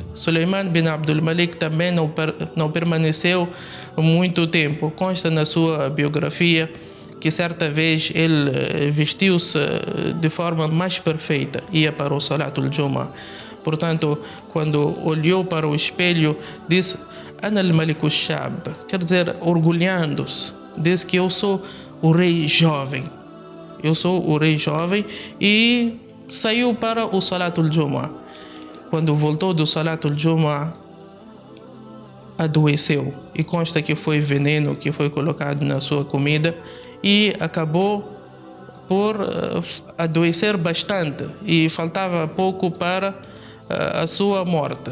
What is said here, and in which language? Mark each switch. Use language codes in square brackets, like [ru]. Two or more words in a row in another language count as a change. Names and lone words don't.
[pt] Suleiman bin Abdul Malik também não permaneceu muito tempo. Consta na sua biografia que certa vez ele vestiu-se de forma mais perfeita, ia para o [ar] صلاة الجمعة. [pt] Portanto, quando olhou para o espelho, disse: [ar] أنا الملك الشاب, [pt] quer dizer, orgulhando-se, diz que eu sou o rei jovem. E saiu para o [ar] صلاة الجمعة. [pt] Quando voltou do [ar] صلاة الجمعة, [pt] adoeceu. E consta que foi veneno que foi colocado na sua comida e acabou por adoecer bastante e faltava pouco para a sua morte.